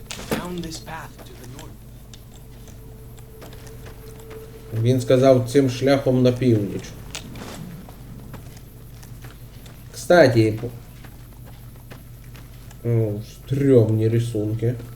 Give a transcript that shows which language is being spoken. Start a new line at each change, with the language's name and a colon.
English: Down this path to the north.
Ukrainian: Він сказав цим шляхом на північ.
Russian: Кстати, стрёмні
Ukrainian: рисунки.